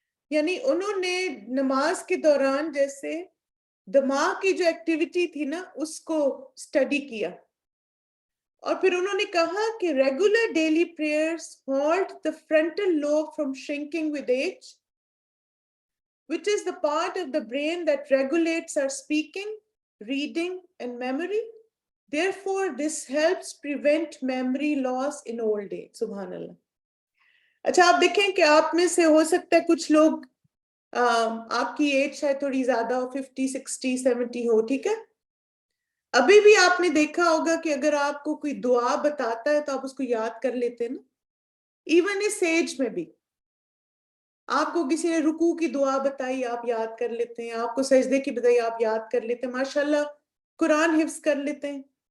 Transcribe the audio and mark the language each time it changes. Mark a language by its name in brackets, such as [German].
[Urdu] یعنی انہوں نے نماز کے دوران جیسے دماغ کی جو ایکٹیویٹی تھی نا اس کو اسٹڈی کیا, اور پھر انہوں نے کہا کہ regular daily prayers [English] halt the frontal lobe from shrinking with age, which is the part of the brain that regulates our speaking, reading and memory. Therefore, this helps prevent memory loss in old age. [Urdu] سبحان اللہ. اچھا آپ دیکھیں کہ آپ میں سے ہو سکتا ہے کچھ لوگ آپ کی ایج شاید تھوڑی زیادہ ہو, 50, 60, 70 ہو, ٹھیک ہے. ابھی بھی آپ نے دیکھا ہوگا کہ اگر آپ کو کوئی دعا بتاتا ہے تو آپ اس کو یاد کر لیتے ہیں نا. ایون اس ایج میں بھی آپ کو کسی نے رکوع کی دعا بتائی آپ یاد کر لیتے ہیں, آپ کو سجدے کی بتائی آپ یاد کر لیتے ہیں, ماشاءاللہ قرآن حفظ کر لیتے ہیں.